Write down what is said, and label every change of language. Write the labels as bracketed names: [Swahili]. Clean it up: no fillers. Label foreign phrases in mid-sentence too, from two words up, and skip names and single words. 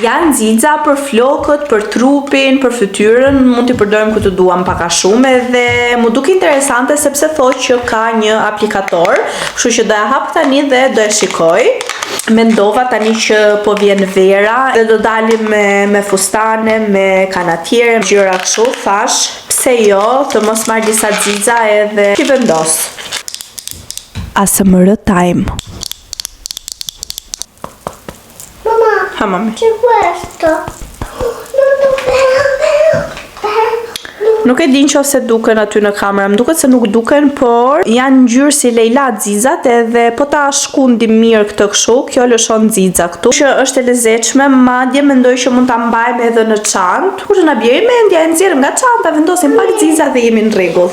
[Albanian] Janë xixa për flokët, për trupin, për fytyrën, mund t'i përdorim ku të duam pak a shumë, edhe më duke interesante sepse thotë që ka një aplikator, kështu që do ja hap tani dhe do e shikoj. Mendova tani që po vjen vera dhe do dalim me fustane, me kanatiere, gjëra kështu, thash, pse jo, të mos marr disa xixa edhe ti vendos. [English] ASMR time. [Italian] Mamma, [Albanian] Ha, mami. [Italian] c'è questo. Non lo vedo. [Albanian] Nuk e din nëse duken aty në kamera, më duket se nuk duken, por janë ngjyrë si Leila xixat, edhe po ta shkundim mirë këtë kështu, kjo lëshon xixa këtu, që është e lezetshme, madje mendoj që mund ta mbajmë edhe në çantë. Kur na bjerë mendja, e nxjerrim nga çanta, vendosim pak xixa dhe jemi në rregull.